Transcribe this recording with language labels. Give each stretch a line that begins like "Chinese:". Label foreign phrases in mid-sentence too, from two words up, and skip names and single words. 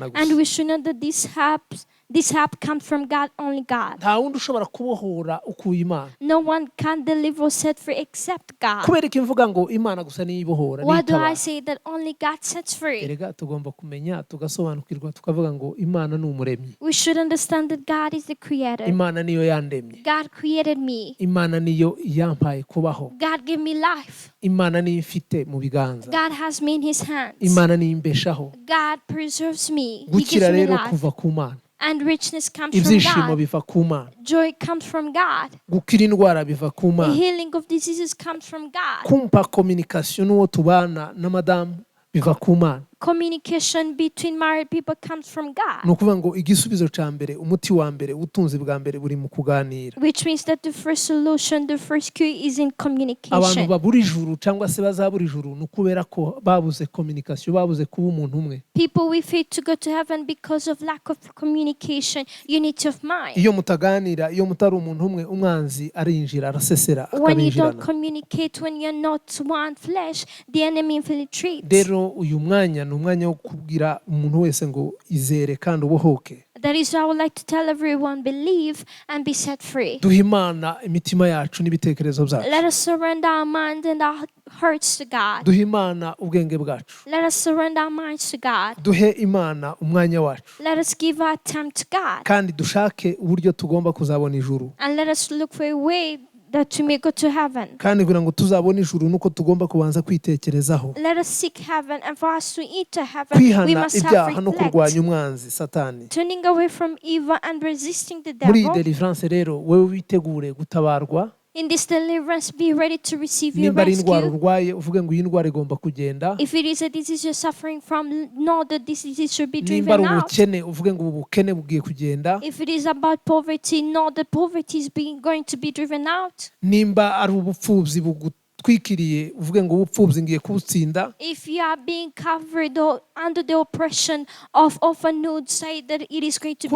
English: And
Kinyarwanda: gusa.
English: we should know that this help comes from God, only God.
Kinyarwanda: Nta wundi ushobora kubohora ukuye Imana.
English: No one can deliver or set free except God.
Kinyarwanda: Kubera iki mvuga ngo Imana gusa niyo ibohora, niyo
English: Why do I
Kinyarwanda: itabara?
English: say that only God sets free?
Kinyarwanda: Erega tugomba kumenya tugasobanukirwa tukavuga ngo Imana ni umuremyi.
English: We should understand that God is the creator.
Kinyarwanda: Imana niyo yandemye.
English: God created me.
Kinyarwanda: Imana niyo yampaye kubaho.
English: God gave me life.
Kinyarwanda: Imana niyo ifite mu biganza.
English: God has me in his hands.
Kinyarwanda: Imana niyo imbeshaho.
English: God preserves me. He
Kinyarwanda: Gukira
English: gives me
Kinyarwanda: rero
English: life.
Kinyarwanda: kuva ku Mana.
English: And richness comes from
Kinyarwanda: Ibyishimo
English: God.
Kinyarwanda: biva ku Mana.
English: Joy comes from God.
Kinyarwanda: Gukira indwara biva ku
English: The
Kinyarwanda: Mana.
English: healing of diseases comes from God.
Kinyarwanda: Kumpa communication n'uwo tubana na madamu biva ku Mana.
English: Communication between married people comes from
Kinyarwanda: Ni
English: God.
Kinyarwanda: ukuvuga ngo igisubizo cya mbere, umuti wa mbere, ubutunzi bwa mbere buri mu kuganira.
English: Which means that the first solution, the first cure is in
Kinyarwanda: Abantu
English: communication.
Kinyarwanda: babura ijuru cyangwa se bazabura ijuru ni ukubera ko babuze communication, babuze kuba umuntu umwe.
English: People we fail to go to heaven because of lack of communication, unity of mind.
Kinyarwanda: Iyo mutaganira, iyo mutari umuntu umwe, umwanzi arinjira arasesera
English: When you don't
Kinyarwanda: akabinjirana.
English: communicate, when you're not one flesh, the enemy infiltrates.
Kinyarwanda: Rero uyu mwanya ni umwanya wo kubwira umuntu wese ngo izere kandi ubohoke.
English: That is why I would like to tell everyone, believe and be set free.
Kinyarwanda: Duhe Imana imitima yacu n'ibitekerezo byacu.
English: Let us surrender our minds and our hearts to God.
Kinyarwanda: Duhe Imana ubwenge bwacu.
English: Let us surrender our minds to God.
Kinyarwanda: Duhe Imana umwanya wacu.
English: Let us give our time to God.
Kinyarwanda: Kandi dushake uburyo tugomba kuzabona ijuru.
English: And let us look for a way that we may go to heaven.
Kinyarwanda: Kandi kugira ngo tuzabone ijuru nuko tugomba kubanza kwitekerezaho.
English: Let us seek heaven, and for us to enter heaven, we
Kinyarwanda: Kwihana
English: must
Kinyarwanda: ibyaha no
English: self-reflect.
Kinyarwanda: kurwanya umwanzi Satani.
English: Turning away from evil and resisting the
Kinyarwanda: Muri iyi
English: devil.
Kinyarwanda: deliverance rero wewe witegure gutabarwa.
English: In this deliverance, be ready to receive your
Kinyarwanda: Nimba ari indwara
English: rescue.
Kinyarwanda: urwaye uvuge ngo iyi ndwara igomba kugenda.
English: If it is a disease you're suffering from, know that this disease should be
Kinyarwanda: Nimba ari
English: driven out.
Kinyarwanda: ubukene uvuge ngo ubu bukene bugiye kugenda.
English: If it is about poverty, know that poverty is going to be driven out.
Kinyarwanda: Nimba ari ubupfubyi bugutwikiriye uvuge ngo ubupfubyi ngiye kubutsinda.
English: If you are being covered or under the oppression of orphanhood, say that it is going to be